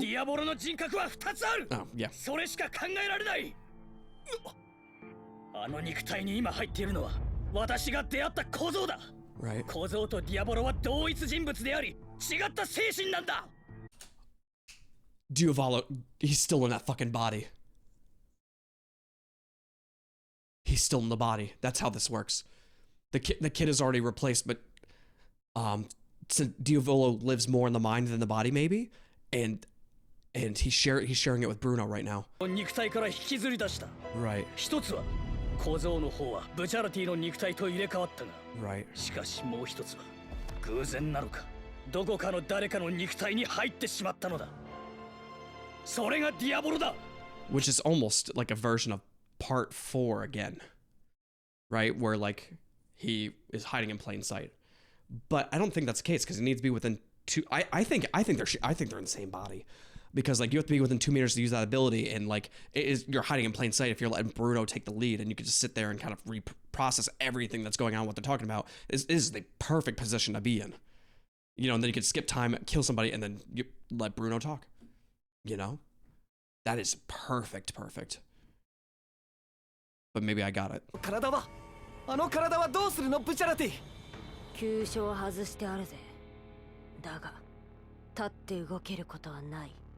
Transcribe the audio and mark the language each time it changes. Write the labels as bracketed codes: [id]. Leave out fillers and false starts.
[ja] ディアボロの人格は2つある。 [en] Oh, yeah. [ja] それしか考えられない。あの肉体に今入っているのは私が出会った小僧だ。 [en] Right. [ja] 小僧とディアボロは同一人物であり、違った精神なんだ。 [en] Diavolo, he's still in that fucking body. He's still in the body. That's how this works. The kid is already replaced, but since Diavolo lives more in the mind than the body, maybe, and he's sharing it with Bruno right now. [ja] 肉体から引きずり出した。 [en] Right. [ja] 一つは小僧の方はブチャラティの肉体と入れ替わったが、 [en] Right. [ja] しかしもう一つは偶然なのか、どこかの誰かの肉体に入ってしまったのだ。それがディアボロだ。 [en] Which is almost like a version of part 4 again, right? Where like he is hiding in plain sight, but I don't think that's the case because it needs to be within two. I think they're in the same body, because like you have to be within 2 meters to use that ability, and like you're hiding in plain sight if you're letting Bruno take the lead, and you can just sit there and kind of reprocess everything that's going on, what they're talking about. This is the perfect position to be in, you know, and then you could skip time, kill somebody, and then you let Bruno talk, you know. That is perfect. But maybe I got it. [ja] 体はあの体はどうするのブチャラティ。急所を外してあるぜ。だが立って動けることはない。